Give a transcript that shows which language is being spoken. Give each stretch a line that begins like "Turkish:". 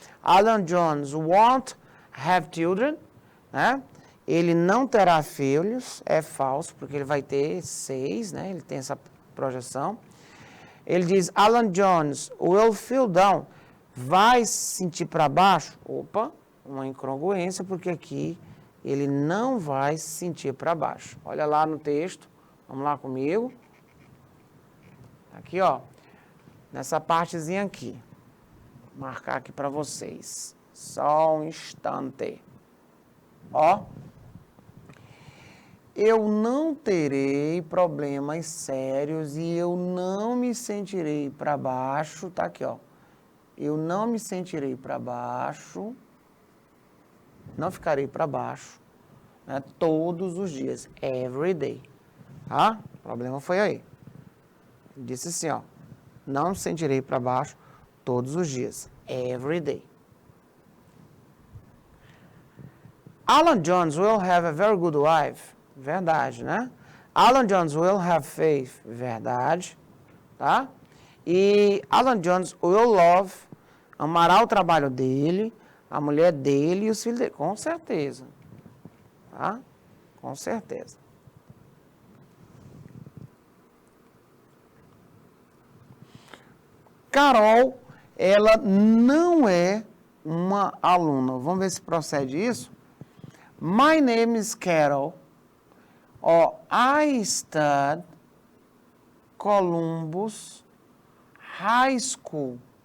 English: Alan Jones won't have children, né?
Portuguese: Ele não terá filhos, é falso, porque ele vai ter 6, né? Ele tem essa projeção. Ele diz,
English: Alan Jones will feel down,
Portuguese: vai se sentir para baixo. Opa, uma incongruência, porque aqui ele não vai se sentir para baixo. Olha lá no texto, vamos lá comigo. Aqui, ó, nessa partezinha aqui. Vou marcar aqui para vocês. Só um instante. Ó. Eu não terei problemas sérios e eu não me sentirei para baixo. Tá aqui, ó. Eu não me sentirei para baixo. Não ficarei para baixo, né, todos os dias.
English: Every day.
Portuguese: Tá? O problema foi aí. Ele disse assim, ó. Não me sentirei para baixo todos os dias.
English: Every day. Alan Jones will have a very good wife.
Portuguese: Verdade, né?
English: Alan Jones will have faith.
Portuguese: Verdade. Tá? E
English: Alan Jones will love.
Portuguese: Amará o trabalho dele, a mulher dele e os filhos dele. Com certeza. Tá? Com certeza. Carol, ela não é uma aluna. Vamos ver se procede isso.
English: My name is Carol. I study Columbus High School.